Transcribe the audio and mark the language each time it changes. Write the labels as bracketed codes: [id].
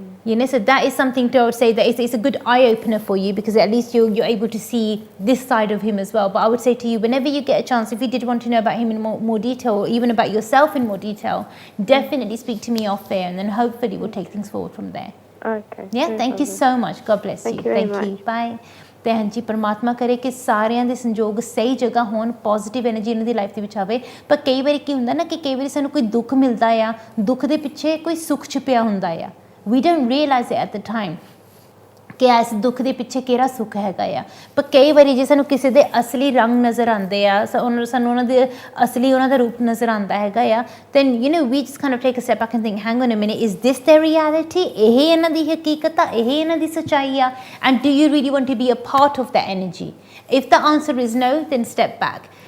[en] You know, so that is something to say that it's a good eye opener for you, because at least you're able to see this side of him as well. But I would say to you, whenever you get a chance, if you did want to know about him in more detail, or even about yourself in more detail, definitely speak to me off air, and then hopefully we'll take things forward from there. Okay. Yeah, thank you so much. God bless you. Thank you. Bye. [pa] ਤੇ ਹਾਂਜੀ, ਪਰਮਾਤਮਾ ਕਰੇ ਕਿ ਸਾਰਿਆਂ ਦੇ ਸੰਯੋਗ ਸਹੀ ਜਗ੍ਹਾ ਹੋਣ, ਪੋਜ਼ਿਟਿਵ ਐਨਰਜੀ ਇਹਨਾਂ ਦੀ ਲਾਈਫ ਦੇ ਵਿੱਚ ਆਵੇ। ਪਰ ਕਈ ਵਾਰੀ ਕੀ ਹੁੰਦਾ ਨਾ, ਕਿ ਕਈ ਵਾਰੀ ਸਾਨੂੰ ਕੋਈ ਦੁੱਖ ਮਿਲਦਾ ਆ, ਦੁੱਖ ਦੇ ਪਿੱਛੇ ਕੋਈ ਸੁੱਖ ਛੁਪਿਆ ਹੁੰਦਾ ਆ। [en] We don't realize it at the time [pa] ਕਿ ਇਸ ਦੁੱਖ ਦੇ ਪਿੱਛੇ ਕਿਹੜਾ ਸੁੱਖ ਹੈਗਾ ਆ। ਪਰ ਕਈ ਵਾਰੀ ਜੇ ਸਾਨੂੰ ਕਿਸੇ ਦੇ ਅਸਲੀ ਰੰਗ ਨਜ਼ਰ ਆਉਂਦੇ ਆ, ਸਾਨੂੰ ਉਹਨਾਂ ਦੇ ਅਸਲੀ ਉਹਨਾਂ ਦਾ ਰੂਪ ਨਜ਼ਰ ਆਉਂਦਾ ਹੈਗਾ ਆ, [en] then you know we just kind of take a step back and think, hang on a minute, is this their reality? [pa] ਇਹ ਇਹਨਾਂ ਦੀ ਹਕੀਕਤ ਆ, ਇਹ ਇਹਨਾਂ ਦੀ ਸੱਚਾਈ ਆ? [en] And do you really want to be a part of that energy? If the answer is no, then step back.